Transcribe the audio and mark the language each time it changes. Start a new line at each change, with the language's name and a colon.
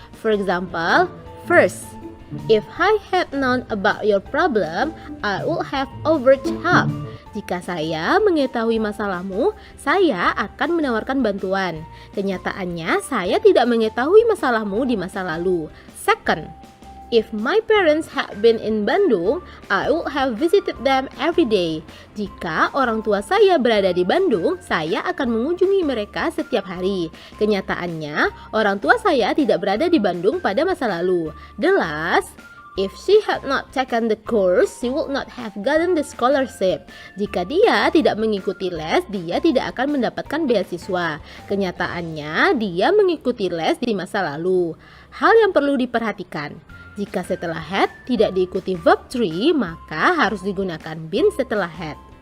English: For example, first, if I had known about your problem, I would have offered help.
Indonesian: Jika saya mengetahui masalahmu, saya akan menawarkan bantuan. Kenyataannya, saya tidak mengetahui masalahmu di masa lalu.
English: Second, if my parents had been in Bandung, I would have visited them every day.
Indonesian: Jika orang tua saya berada di Bandung, saya akan mengunjungi mereka setiap hari. Kenyataannya, orang tua saya tidak berada di Bandung pada masa lalu.
English: The last, if she had not taken the course, she would not have gotten the scholarship.
Indonesian: Jika dia tidak mengikuti les, dia tidak akan mendapatkan beasiswa. Kenyataannya, dia mengikuti les di masa lalu. Hal yang perlu diperhatikan, jika setelah had tidak diikuti verb 3, maka harus digunakan been setelah had.